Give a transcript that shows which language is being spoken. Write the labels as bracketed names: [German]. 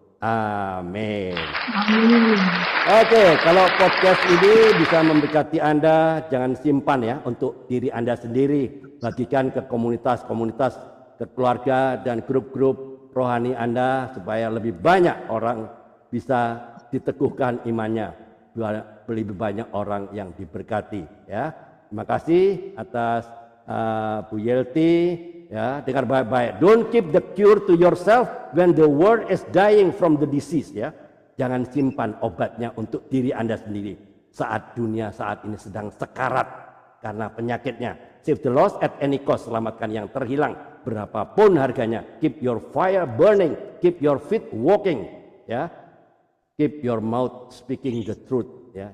[Indonesian] Amin. Oke, kalau podcast ini bisa memberkati Anda, jangan simpan ya untuk diri Anda sendiri. Bagikan ke komunitas-komunitas, ke keluarga dan grup-grup rohani Anda supaya lebih banyak orang bisa diteguhkan imannya, lebih banyak orang yang diberkati ya. Terima kasih atas Bu Yelti ya. Dengar baik-baik, [English] don't keep the cure to yourself when the world is dying from the disease ya. [Indonesian] Jangan simpan obatnya untuk diri Anda sendiri saat dunia saat ini sedang sekarat karena penyakitnya. [English] Save the lost at any cost, [Indonesian] selamatkan yang terhilang berapapun harganya. [English] Keep your fire burning, keep your feet walking, ya. Keep your mouth speaking the truth, ya.